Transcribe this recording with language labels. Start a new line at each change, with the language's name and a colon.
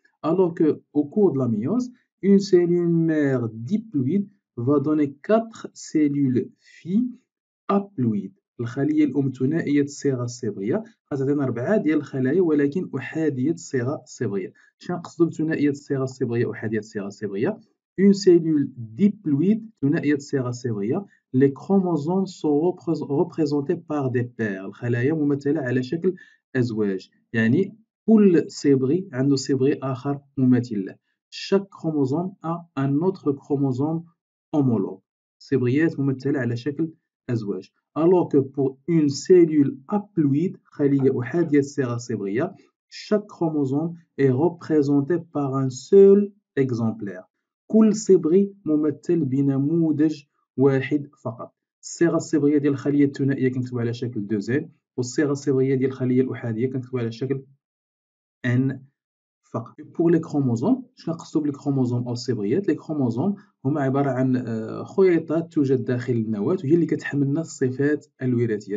French: Alors que au cours de la méiose, une cellule mère diploïde va donner 4 cellules filles haploïdes.
Arabic: الخلية الأم ثنائية الصيغة الصبغية غتعطينا 4 ديال الخلايا ولكن أحادية الصيغة الصبغية. شنو نقصدو بثنائية الصيغة الصبغية أحادية الصيغة الصبغية؟
French: Une cellule diploïde
Arabic: ثنائية الصيغة الصبغية
French: les chromosomes sont représentés par des paires.
Arabic: الخلايا ممثلة على شكل أزواج، يعني كل صبغي عنده صبغي آخر مماثل له.
French: Chaque chromosome a un autre chromosome homologue.
Arabic: صبغيات ممثلة على شكل أزواج.
French: Alors que pour une cellule haploïde
Arabic: خلية أحادية الصيغة الصبغية
French: chaque chromosome est représenté par un seul exemplaire.
Arabic: كل صبغي ممثل بنموذج واحد فقط. الصيغة الصبغية ديال الخلية الثنائية كنكتبوها على شكل 2n والصيغة الصبغية ديال الخلية الأحادية كنكتبوها على شكل n فقط.
French: pour les chromosomes
Arabic: شنو نقصدو بلي كروموزوم أو الصبغيات؟ لي كروموزوم هما عبارة عن خيوطات توجد داخل النواة وهي اللي كتحمل لنا الصفات الوراثية.